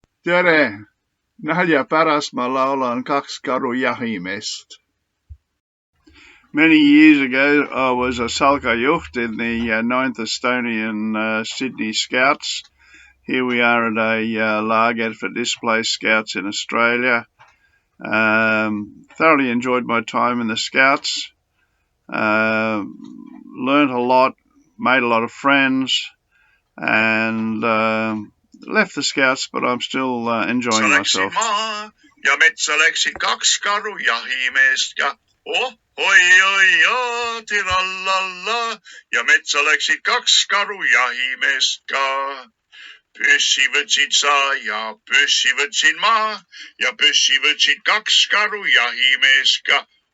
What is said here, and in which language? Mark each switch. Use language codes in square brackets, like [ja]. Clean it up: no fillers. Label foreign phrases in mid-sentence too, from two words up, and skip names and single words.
[et] Tere! Nalja pärast ma laulan kaks karu jahimeest. [en] Many years ago, I was a [et] Salka Juht [en] in the 9th Estonian Sydney Scouts. Here we are at a lager for displaced scouts in Australia. Thoroughly enjoyed my time in the Scouts. Learned a lot, made a lot of friends, and left the Scouts, but I'm still enjoying myself. [et] Ja metsa läksid kaks karu jahimeest ja oi, tirallalla. Ja metsa läksid kaks karu jahimeest ka. Püssi võtsid sa ja püssi võtsin ma ja püssi võtsid kaks karu jahimeest ka.